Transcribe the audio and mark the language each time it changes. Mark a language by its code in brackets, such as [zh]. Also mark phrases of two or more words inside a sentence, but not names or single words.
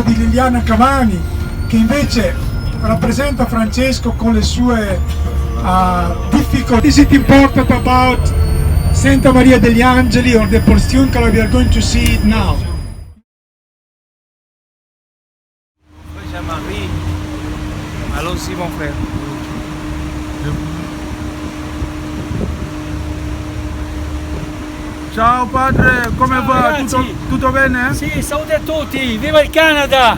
[it] Liliana Cavani, che invece rappresenta Francesco con le sue difficoltà. [en] Is it important about Santa Maria degli Angeli or the Porciuncola? We are going to see it now. [fr] Jean-Marie, allons-y mon frère. [it] Ciao padre, come Ciao, va? ragazzi. Tutto bene? Sì, salute a tutti, viva il Canada!